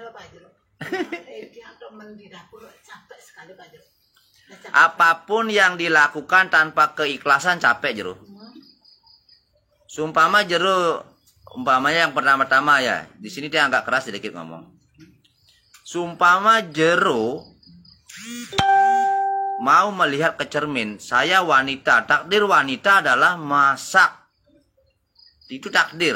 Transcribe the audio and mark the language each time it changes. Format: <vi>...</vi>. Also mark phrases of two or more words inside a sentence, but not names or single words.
<id>Apapun yang dilakukan tanpa keikhlasan capek jero. Sumpama jero, umpamanya yang pertama-tama ya. Di sini dia agak keras sedikit ngomong. Sumpama jero mau melihat ke cermin, saya wanita, takdir wanita adalah masak. Itu takdir.</id>